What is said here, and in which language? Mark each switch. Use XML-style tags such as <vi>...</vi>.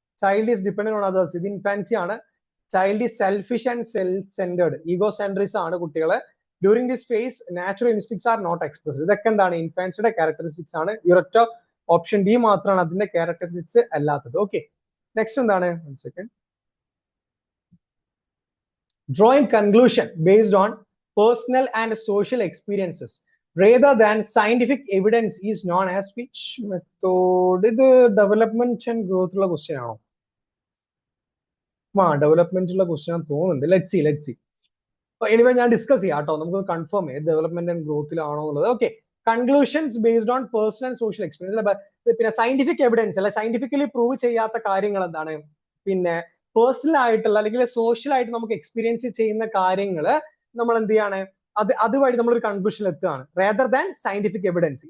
<en>child is dependent on others,</en> <ml>ഇത് infancy ആണ്.</ml> <en>child is selfish and self centred,</en> <ml>ego സെൻട്രിസ് ആണ് കുട്ടികളെ.</ml> <en>During this phase natural instincts are not expressed.</en> <ml>ഇതൊക്കെ എന്താണ്? ഇൻഫാൻസിയുടെ characteristics ആണ്. ഈ ഒരൊറ്റ ഓപ്ഷൻ ഡി മാത്രമാണ് അതിന്റെ ക്യാരക്ടറിസ്റ്റിക്സ് അല്ലാത്തത്. ഓക്കെ, നെക്സ്റ്റ് എന്താണ്?</ml> <en>1 second. Drawing conclusion based on personal and social experiences rather than scientific evidence is known as which method?</en> <ml>ഇത് ഡെവലപ്മെന്റ് ആൻഡ് ഗ്രോത്ത് ഉള്ള ക്വസ്റ്റ്യൻ ആണോ? ഡെവലപ്മെന്റ് ഉള്ള ക്വസ്റ്റ്യൻ ആണെന്ന് തോന്നുന്നുണ്ട്. Let see. എനിവേ ഞാൻ ഡിസ്കസ് ചെയ്യാം കേട്ടോ, നമുക്ക് കൺഫേം ചെയ്യാം ഡെവലപ്മെന്റ് ആൻഡ് ഗ്രോത്തിലാണോ എന്നുള്ളത്. Okay,</ml> <en>Conclusions based on personal and social experience.</en> <ml>പിന്നെ സയന്റിഫിക് എവിഡൻസ് അല്ലെ, സയന്റിഫിക്കലി പ്രൂവ് ചെയ്യാത്ത കാര്യങ്ങൾ എന്താണ്, പിന്നെ പേഴ്സണൽ ആയിട്ടുള്ള അല്ലെങ്കിൽ സോഷ്യൽ ആയിട്ട് നമുക്ക് എക്സ്പീരിയൻസ് ചെയ്യുന്ന കാര്യങ്ങൾ നമ്മൾ എന്ത് ചെയ്യാണ്, അതുവഴി നമ്മൾ ഒരു കൺക്ലൂഷനിൽ എത്തുകയാണ്,</ml> <en>Rather than scientific evidence.</en>